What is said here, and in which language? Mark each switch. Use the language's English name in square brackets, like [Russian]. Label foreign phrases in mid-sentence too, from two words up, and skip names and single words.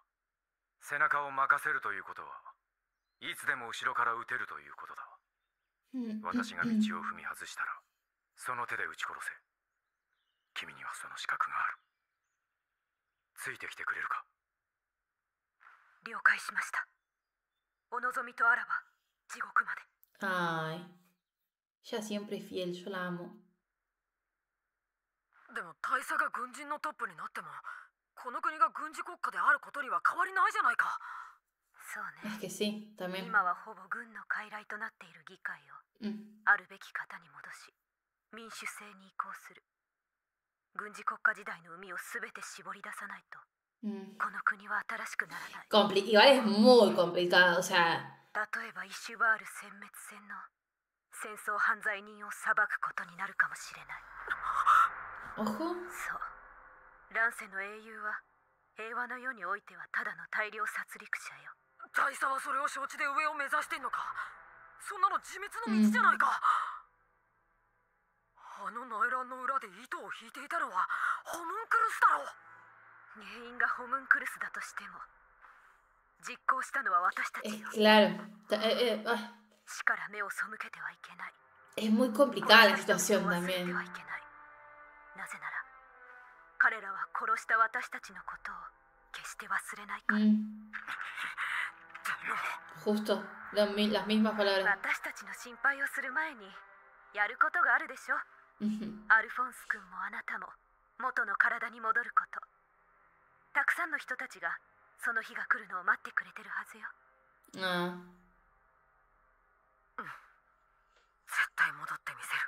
[Japanese] 背中を任せるということはいつでも後ろから撃てるということだ。私が道を踏み外したらその手で撃ち殺せ。君にはその資格がある。ついてきてくれるか？了解しました。お望みとあらば地獄まで。 [Spanish] Ay, ella siempre fiel, yo la amo. [Japanese] でも大佐が軍人のトップになっても、この国が軍事国家であることには変わりないじゃないか。そうね。 [Spanish] Es que sí, también. [Japanese] 今はほぼ軍の傀儡となっている議会を、あるべき方に戻し、民主制に移行する。軍事国家時代の海をすべて絞り出さないと、この国は新しくならない。 [Spanish] Igual es muy complicado, o sea. [Japanese] 例えばイシュバール殲滅戦の戦争犯罪人を裁くことになるかもしれない。 [Spanish] Ojo. [Japanese] そう。乱世の英雄は平和の世においてはただの大量殺戮者よ。大佐はそれを承知で上を目指してんのか。そんなの自滅の道じゃないか。あの内乱の裏で糸を引いていたのはホムンクルスだろう。原因がホムンクルスだとしても、実行したのは私たちよ。 [Spanish] Claro. [Japanese] 死から目を背けてはいけない。 [Spanish] Es muy complicada la situación también. [Japanese] なぜなら彼らは殺した私たちのことを決して忘れないから。 [Spanish] Justo, las mismas palabras. [Japanese] 私たちの心配をする前にやることがあるでしょ。アルフォンス君もあなたも元の体に戻ること。たくさんの人たちがその日が来るのを待ってくれてるはずよ。絶対戻ってみせる。